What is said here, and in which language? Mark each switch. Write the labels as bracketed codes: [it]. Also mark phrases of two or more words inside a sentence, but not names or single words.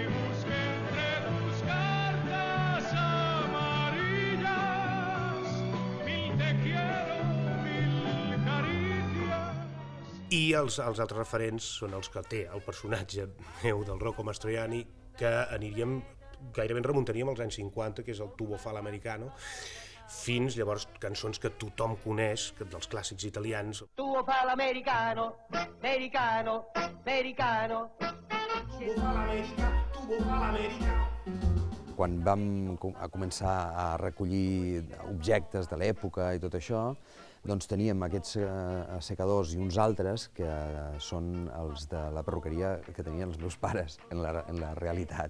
[ca] I els altres referents són els que té el personatge meu del Rocco Mastroianni, que aniríem, gairebé ens remuntaríem als anys 50, que és el tubo fa l'americano, fins llavors cançons que tothom coneix, dels clàssics italians. [nap] Tubo fa l'americano, americano, americano. Tubo fa l'Amèrica, tubo fa l'Amèrica. [ca] Quan vam començar a recollir objectes de l'època i tot això, doncs teníem aquests assecadors i uns altres que són els de la perruqueria que tenien els meus pares en la realitat.